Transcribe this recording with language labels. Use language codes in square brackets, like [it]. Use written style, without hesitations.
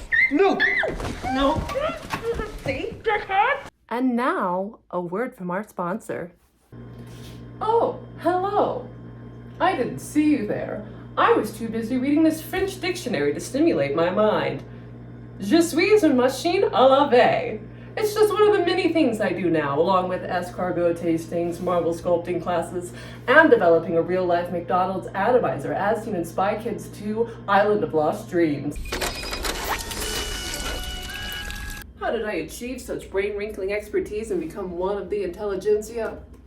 [en] No. No. See? And now, a word from our sponsor. Oh, hello. I didn't see you there. I was too busy reading this French dictionary to stimulate my mind. [fr] Je suis une machine à laver. [en] It's just one of the many things I do now, along with escargot tastings, marble sculpting classes, and developing a real-life McDonald's atomizer as seen in Spy Kids 2: Island of Lost Dreams. How did I achieve such brain-wrinkling expertise and become one of the intelligentsia?